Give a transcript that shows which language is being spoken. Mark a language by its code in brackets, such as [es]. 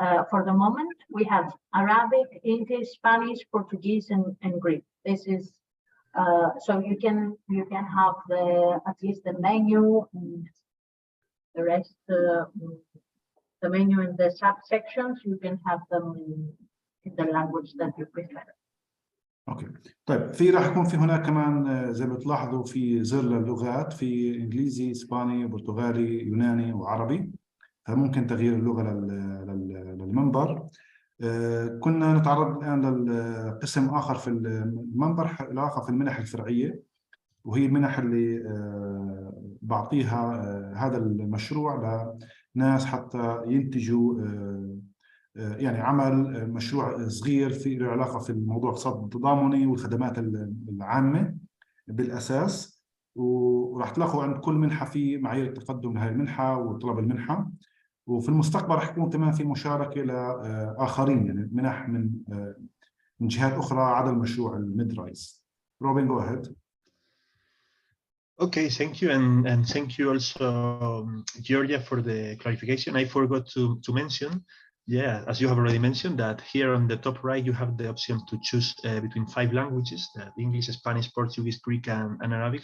[en] For the moment, we have Arabic, English, Spanish, Portuguese, and Greek. This is so you can have at least the menu, and the rest, the menu in the subsections. You can have them in the language that you prefer. [ar] اوكي طيب راح يكون في هناك كمان زي ما تلاحظوا في زر للغات، في انجليزي، اسباني، برتغالي، يوناني وعربي. فممكن تغيير اللغه للمنبر. كنا نتعرض الان لقسم اخر في المنبر، علاقه في المنح الفرعيه، وهي المنح اللي بعطيها هذا المشروع لناس حتى ينتجوا يعني عمل مشروع صغير في له علاقة في الموضوع الاقتصاد التضامني والخدمات العامة بالأساس، وراح تلاقوا عند كل منحة في معايير التقدم لهي المنحة وطلب المنحة. وفي المستقبل راح يكون كمان في مشاركة لآخرين، يعني منح من جهات أخرى عدا المشروع MedRiSSE. [en] Robin, go ahead. Okay, thank you, and thank you also, Georgia, for the clarification. I forgot to mention, yeah, as you have already mentioned, that here on the top right you have the option to choose between 5 languages: English, Spanish, Portuguese, Greek, and Arabic.